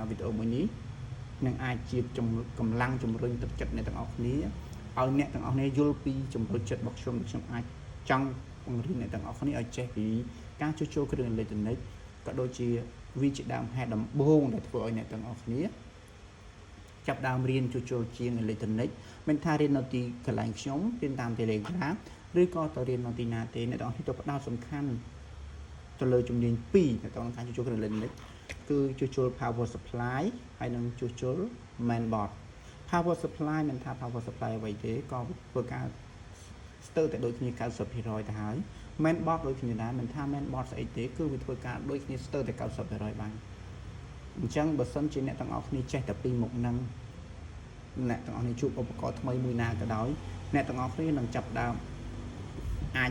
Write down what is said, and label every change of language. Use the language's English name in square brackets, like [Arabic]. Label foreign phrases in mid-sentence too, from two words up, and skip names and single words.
[Khmer] វីដេអូមួយនេះនឹងអាចជាកម្លាំងជំរុញទឹកចិត្តអ្នកទាំងអស់គ្នាឲ្យអ្នកទាំងអស់គ្នាយល់ពីជំរុញចិត្តរបស់ខ្ញុំអាចចង់បង្រៀនអ្នកទាំងអស់គ្នាឲ្យចេះពីការជួសជុលគ្រឿងអេឡិចត្រូនិកក៏ដូចជាវាជាដើមហេតុដំបូងដែលធ្វើឲ្យអ្នកទាំងអស់គ្នាចាប់ដើមរៀនជួសជុលជាងអេឡិចត្រូនិកមិនថារៀននៅទីកន្លែងខ្ញុំរៀនតាម Telegram ឬ ក៏ទៅរៀននៅទីណាទេអ្នកទាំងអស់គ្នាទៅផ្ដោតសំខាន់ទៅលើជំនាញ2នៅក្នុងការជួសជុលគ្រឿងអេឡិចត្រូនិកគឺជួសជុល [English] power supply [Khmer] ហើយនិងជួសជុល [English] main board power supply [Khmer] មិនថា [English] power supply [Khmer] អ្វីទេក៏ធ្វើការស្ទើរតែដូចគ្នា 90% ទៅហើយ main board ដូចគ្នាដែរមិនថា main board ស្អីទេគឺវាធ្វើការដូចគ្នាស្ទើរតែ 90% បានអញ្ចឹងបើសិនជាអ្នកទាំងអស់គ្នាចេះតែពីមុខហ្នឹងអ្នកទាំងអស់គ្នាជួបឧបករណ៍ថ្មីមួយណាក៏ដោយអ្នកទាំងអស់គ្នានឹងចាប់ដើមអាច